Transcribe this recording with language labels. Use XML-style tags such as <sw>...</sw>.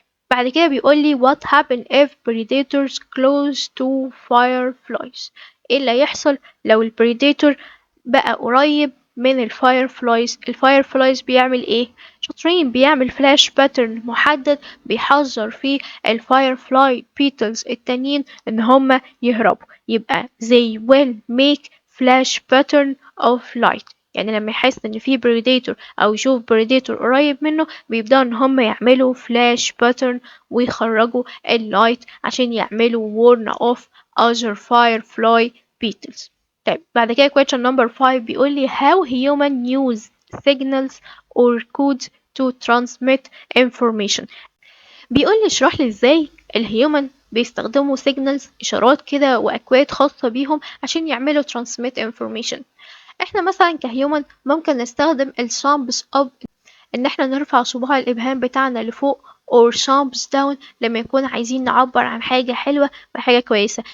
<ar>بعد كده بيقول لي</ar> <en>what happen if predators close to fireflies.</en> <ar>ايه اللي هيحصل لو البريديتور بقى قريب من الفايرفلايز؟ الفايرفلايز بيعمل ايه؟ شاطرين، بيعمل فلاش باترن محدد بيحذر فيه الفايرفلاي بيتلز التانيين ان هما يهربوا. يبقى</ar> <en>they will make flash pattern of light،</en> <ar>يعني لما يحس ان في بريديتور او يشوف بريديتور قريب منه بيبدأوا ان هم يعملوا فلاش باترن ويخرجوا اللايت عشان يعملوا warn off other firefly beetles. طيب بعد كده</ar> <en>question number 5</en> <ar>بيقول لي</ar> <en>how human use signals or codes to transmit information.</en> <ar>بيقول لي اشرح لي ازاي الهيومن بيستخدموا signals، اشارات كده واكواد خاصة بيهم عشان يعملوا transmit information. احنا مثلا كهيومن ممكن نستخدم الثامبس اب، ان احنا نرفع صباع الابهام بتاعنا لفوق، or thumbs down لما يكون عايزين نعبر عن حاجة حلوة وحاجة كويسة.</ar>